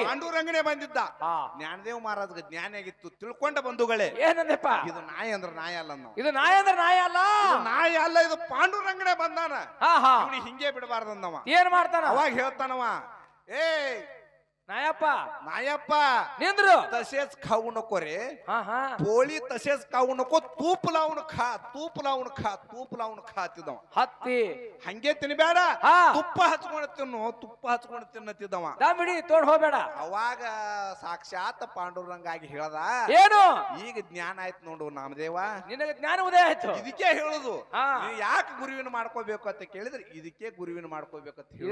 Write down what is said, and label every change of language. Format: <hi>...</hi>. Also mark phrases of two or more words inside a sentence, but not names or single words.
<kn>ಪಾಂಡುರಂಗನೇ ಬಂದಿದ್ದ. ಹಾ ಜ್ಞಾನದೇವ್ ಮಹಾರಾಜ್ಗೆ ಜ್ಞಾನ ಆಗಿತ್ತು. ತಿಳ್ಕೊಂಡ ಬಂಧುಗಳೇ, ಏನಂದಪ್ಪ ಇದು ನಾಯಿ ಅಂದ್ರ ನಾಯಿ ಅಲ್ಲ ನಾವು. ಇದು ನಾಯಿ ಅಂದ್ರೆ ನಾಯಿ ಅಲ್ಲ, ಇದು ನಾಯಿ ಅಲ್ಲ, ಇದು ಪಾಂಡುರಂಗನೇ ಬಂದಾನ. ಹಾ ಹಾ ಅವ್ನಿಗೆ ಹಿಂಗೆ ಬಿಡಬಾರ್ದಂದವ. ಏನ್ ಮಾಡ್ತಾನ ಅವಾಗ ಹೇಳ್ತಾನವ, ಏ ನಾಯಪ್ಪ</kn> <mr>नायप्पा निंद्र तसेच खाऊ नको रे. हा हा पोळी तसेच खाऊ नको, तूप लावून खा, तूप लावून खा, तूप लावून खा तिदವ.</mr> <kn>ಹತ್ತಿ ಹಂಗೆ ತಿನ್ಬೇಡ, ಹಾ ತುಪ್ಪ ಹಚ್ಕೊಂಡು ತಿನ್ನು, ತುಪ್ಪ ಹಚ್ಕೊಂಡು ತಿನ್ನತಿದವ. ದಾಮಿಡಿ ತೋಡ್ ಹೋಗ್ಬೇಡ. ಅವಾಗ ಸಾಕ್ಷಾತ್ ಪಾಂಡುರಂಗಾಗಿ ಹೇಳ್ದ, ಏನು ಈಗ ಜ್ಞಾನ ಆಯ್ತು ನೋಡು ನಾಮದೇವ, ನಿನಗೆ ಜ್ಞಾನ ಉದಯ ಆಯ್ತು. ಇದಕ್ಕೆ ಹೇಳುದು ಹಾ ಯಾಕೆ ಗುರುವಿನ ಮಾಡ್ಕೋಬೇಕು ಅಂತ ಕೇಳಿದ್ರೆ ಇದಕ್ಕೆ ಗುರುವಿನ ಮಾಡ್ಕೋಬೇಕಂತ ಹೇಳಿ.</kn>